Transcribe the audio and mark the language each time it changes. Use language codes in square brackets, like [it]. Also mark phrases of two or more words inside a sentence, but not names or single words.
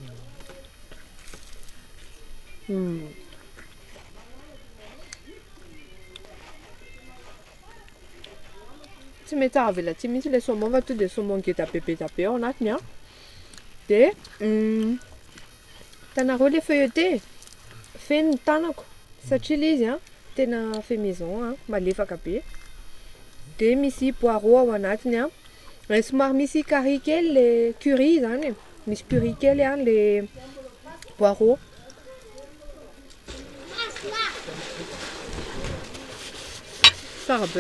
[mg] Tsy mety avela tsy mihitsy [fr] le saumon [mg] fa [fr] to de saumon [mg] ngeda be ao anatiny a. De hitanareo [fr] le feuilleté [mg] feno ny tanako satria le izy a tena [fr] fait maison [mg] a, malefaka be. De misy poireau ao anatiny a. Somary misy curry kely le curry zany e. Misy curry kely a [fr] le poireau. [mg] Tsara be.